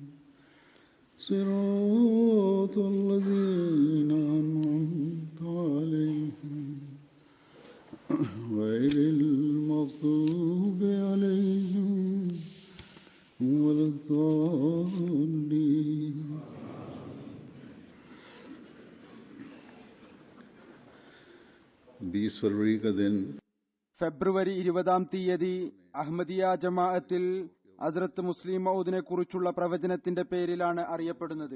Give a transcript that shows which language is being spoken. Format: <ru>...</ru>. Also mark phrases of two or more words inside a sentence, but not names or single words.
<ar>صراط الذين أنعمت عليهم غير المغضوب عليهم ولا الضالين.</ar> <ml>ഫെബ്രുവരി 20-ാം തീയതി അഹ്മദിയ ജമാഅത്തിൽ ഹസ്രത്ത് മുസ്ലിം മൗദിനെ കുറിച്ചുള്ള പ്രവചനത്തിന്റെ പേരിലാണ് അറിയപ്പെടുന്നത്.</ml>